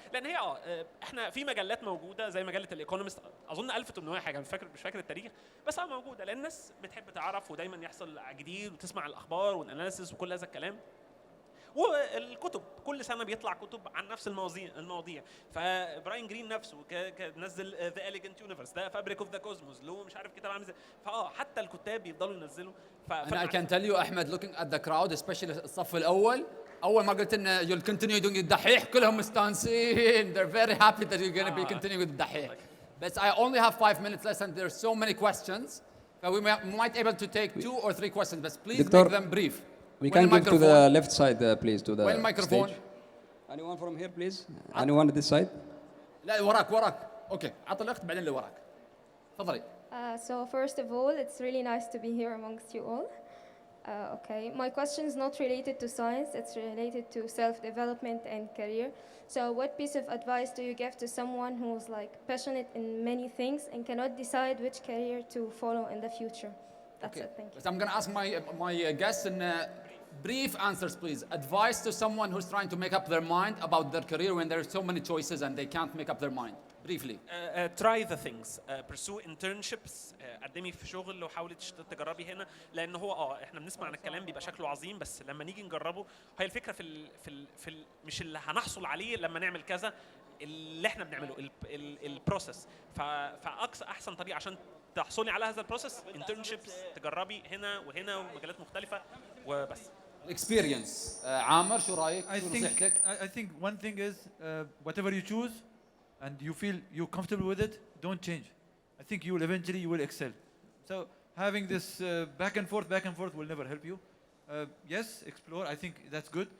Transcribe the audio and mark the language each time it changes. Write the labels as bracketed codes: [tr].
[ar] لان هي احنا في مجلات موجوده زي مجله الايكونومست اظن 1800 حاجه مش فاكر التاريخ، بس موجوده لان الناس بتحب تعرف ودايما يحصل جديد وتسمع الاخبار والاناليسيس وكل هذا الكلام. والكتب كل سنه بيطلع كتب عن نفس المواضيع. فبراين جرين نفسه نزل ذا إليجنت يونيفرس، ده فابريك اوف ذا كوزموس، له مش عارف كتاب عامل ازاي. حتى الكتاب بيفضلوا ينزلوا. [en] I can tell you Ahmed looking at the crowd especially [ar] الصف الاول، اول ما قلت ان [en] you'll continue doing الدحيح [ar] كلهم مستانسين. [en] They're very happy that you're going to be continuing with الدحيح. But I only have 5 minutes left and there's so many questions. So we might able to take 2 or 3 questions, but please make them brief. We can give to the left side, please, to the microphone. stage. Anyone from here, please? Anyone at this side? [ar] لا وراك. اوكي عط الاخت بعدين اللي وراك. تفضلي. [en] So first of all, it's really nice to be here amongst you all. Okay, my question is not related to science, it's related to self-development and career. So what piece of advice do you give to someone who's like passionate in many things and cannot decide which career to follow in the future? That's it, thank you. So I'm going to ask my guests in brief answers, please. Advice to someone who's trying to make up their mind about their career when there are so many choices and they can't make up their mind. Briefly. Try the things. Pursue internships. [ar] قدمي في شغل وحاولي تجربي هنا، لان هو احنا بنسمع عن الكلام بيبقى شكله عظيم، بس لما نيجي نجربه هي الفكره في مش اللي هنحصل عليه لما نعمل كذا، اللي احنا بنعمله البروسيس. فاقصى احسن طريقه عشان تحصلي على هذا البروسيس internships، تجربي هنا وهنا ومجالات مختلفه وبس. [en] Experience. [ar] عامر شو رايك؟ شو نصيحتك؟ [en] I think one thing is whatever you choose and you feel you're comfortable with it, don't change. I think you will excel. So having this back and forth will never help you. Yes, explore. I think that's good.